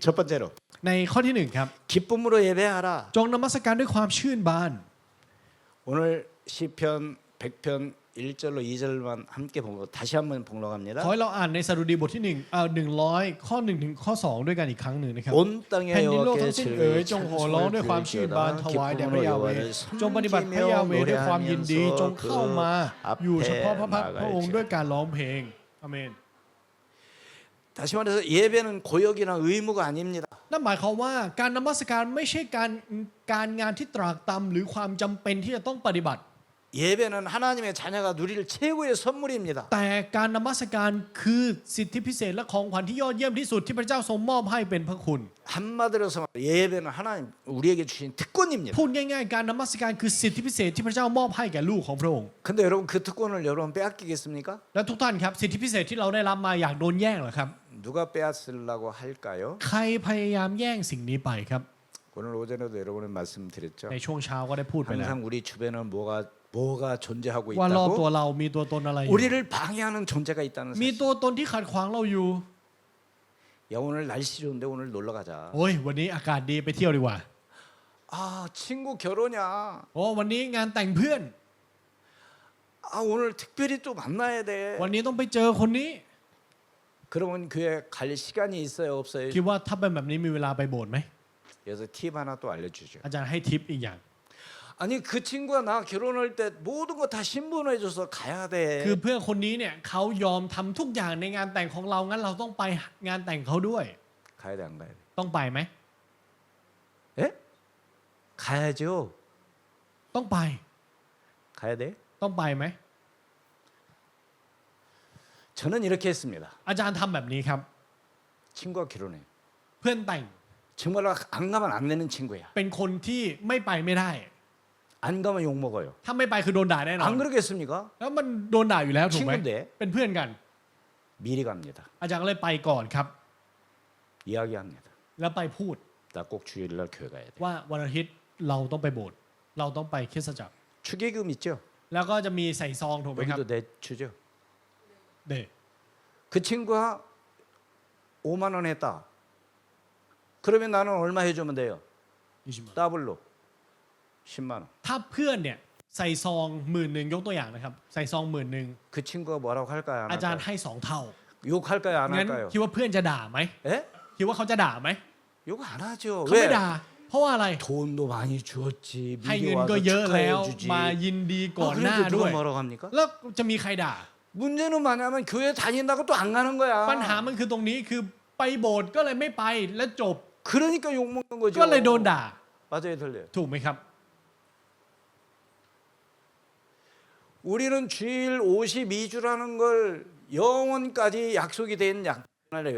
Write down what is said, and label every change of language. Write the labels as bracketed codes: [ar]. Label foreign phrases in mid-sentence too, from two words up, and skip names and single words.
[ko] 첫 번째로 [th] ในข้อที่หนึ่งครับ [ko] 기쁨으로 예배하라. [th] จงนมัสการด้วยความชื่นบาน [ko] 오늘 시편 100편 1절로 2절만 함께 보고 다시 한번 [th] ข [ko] 봉독합니다. [th] อให้เราอ่านในสดุดีบทที่100ข้อ1ถึงข้อ2ด้วยกันอีกครั้งหนึ่งนะครับ [ko] 온 땅에 [th] แผ่นดินโลก [ko] 여호와께 [th] ทั้งสิ้นเอ๋ย [ko] 즐거이 [th] จงโห่ร้องด้วยความชื่นบานถวายแด่พระยาเวห์จงปฏิบัติพระยาเวห์ด้วยความยินดีจงเข้ามาอยู่เฉพาะพระพักตร์พระองค์ด้วยการร้องเพลงอาเมน [ko] 다시 말해서 예배는 고역이나 의무가 아닙니다. [th] นั่นหมายความว่าการนมัสการไม่ใช่การงานที่ตรากตรำหรือความจำเป็นที่จะต้องปฏิบัติ [ko] 예배는 하나님의 자녀가 누릴 최고의 선물입니다. [th] แต่การนมัสการคือสิทธิพิเศษและของขวัญที่ยอดเยี่ยมที่สุดที่พระเจ้าทรงมอบให้เป็นพระคุณ [ko] 한마디로 해서 예배는 하나님 우리에게 주신 특권입니다. [th] พูดง่ายๆการนมัสการคือสิทธิพิเศษที่พระเจ้ามอบให้แก่ลูกของพระองค์ [ko] 근데 여러분 그 특권을 여러분 빼앗기겠습니까? [th] และทุกท่านครับสิทธิพิเศษที่เราได้รับมาอยากโดนแย่งเหรอครับ [ko] 누가 빼앗으려고 할까요? [th] ใครพยายามแย่งสิ่งนี้ไปครับ [ko] 오늘 오전에도 여러분은 말씀드렸죠. [th] ในช่วงเช้าก็ได้พูดไปแล้ว [ko] 항상 우리 주변에 뭐가 존재하고 [th] ว่ารอบตัว [ko] 있다고 [th] เรามีตัวตนอะไรอยู่ [ko] 우리를 방해하는 존재가 있다는 [th] มี [ko] 사실. [th] ตัวตนที่ขัดขวางเราอยู่ [ko] 야 오늘 날씨 좋은데 오늘 놀러 가자. [th] โอ้ยวันนี้อากาศดีไปเที่ยวดีกว่า [ko] 아 친구 결혼이야. [th] โอ้วันนี้งานแต่งเพื่อน [ko] 아 오늘 특별히 또 만나야 돼. [th] วันนี้ต้องไปเจอคนนี้ [ko] 그러면 교회 갈 시간이 있어요 없어요? [th] คิดว่าถ้าเป็นแบบนี้มีเวลาไปโบสถ์ไหม [ko] 그래서 팁 하나 또 알려주죠. [th] อาจารย์ให้ทิปอีกอย่าง [ko] 아니 그 친구가 나 결혼할 때 모든 거 다 신분해줘서 가야 [th] คือ [ko] 돼. [th] เพื่อนคนนี้เนี่ยเขายอมทำทุกอย่างในงานแต่งของเรางั้นเราต้องไปงานแต่งเขาด้วย [ko] 가야 돼 안 가야 돼? [th] ต้องไปไหม [ko] 예? 가야죠. [th] ต้องไป [ko] 가야 돼? [th] ต้องไปไหม [ko] 저는 이렇게 했습니다. [th] อาจารย์ทำแบบนี้ครับ [ko] 친구가 결혼해. [th] เพื่อนแต่ง [ko] 정말로 안 가면 안 되는 친구야. [th] เป็นคนที่ไม่ไปไม่ได้ [ko] 안 가면 욕 먹어요. [th] ถ้าไม่ไปคือโดนด่าแน่นอน [ko] 안 그러겠습니까? [th] แล้วมันโดนด่าอยู่แล้วถูกไหม [ko] 친구인데 [th] เป็นเพื่อนกัน [ko] 미리 갑니다. [th] อาจารย์ก็เลยไปก่อนครับ [ko] 이야기합니다. [th] แล้วไปพูด [ko] 나 꼭 주일날 교회 가야 돼. [th] ว่าวันอาทิตย์เราต้องไปโบสถ์เราต้องไปคริสตจักร [ko] 축의금 있죠? [th] แล้วก็จะมีใส่ซองถูกไหมครับ [ko] 여기도 내주죠. [th] เด็ก [ko] 그 친구가 5만 원 했다. 그러면 나는 얼마 해주면 돼요? 20 더블로 10만 원. [th] ถ้าเพื่อนเนี่ยใส่ซอง10,000ยกตัวอย่างนะครับใส่ซอง10,000 [ko] 그 친구가 뭐라고 할까요? 안 [th] อาจารย์ [ko] 할까요? [th] ให้2เท่า [ko] 욕할까요? 안 [th] งั้น [ko] 할까요? [th] คิดว่าเพื่อนจะด่าไหม [ko] 예? [th] คิดว่าเขาจะด่าไหม [ko] 욕 안 하죠. [th] เขาไม่ [ko] 왜? [th] ด่า เพราะว่าอะไร [ko] 돈도 많이 주었지. [th] ให้ [ko] 미리 [th] เงิน [ko] 와서 [th] ก็เยอะแล้ว [ko] 축하해주지. [th] มายินดีก่อนหน้า [ko] 그래도 [th] ด้ว [ko] 누가 [th] ย [ko] 뭐라고 합니까? [th] แล้วจะมีใครด่า [ko] 문제는 뭐냐면 교회 다닌다고 또 안 가는 거야. [th] ปัญหามันคือตรงนี้คือไปโบสถ์ก็เลยไม่ไปและจบ [ko] 그러니까 욕 먹는 거죠. [th] ก็เลยโดนด่า [ko] 맞아요, 들려요. [th] ถูกไหมครับ [ko] 우리는 주일 52주라는 걸 영원까지 약속이 된 약속이에요.